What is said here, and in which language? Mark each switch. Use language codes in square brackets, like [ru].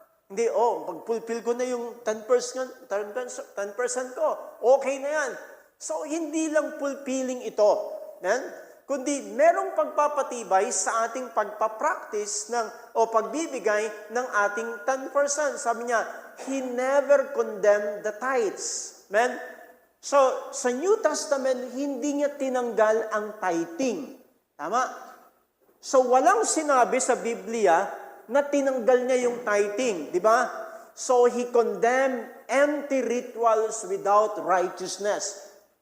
[tl] Hindi, pag-fulfill ko na yung 10% ko, okay na yan. So, hindi lang fulfilling ito. Kundi merong pagpapatibay sa ating pagpapractice pagbibigay ng ating 10%. Sabi niya, [en] He never condemned the tithes. Amen? [tl] So, sa New Testament, hindi niya tinanggal ang tithing. Tama? So, walang sinabi sa Biblia na tinanggal niya yung tithing. Di ba? [en] So, He condemned empty rituals without righteousness.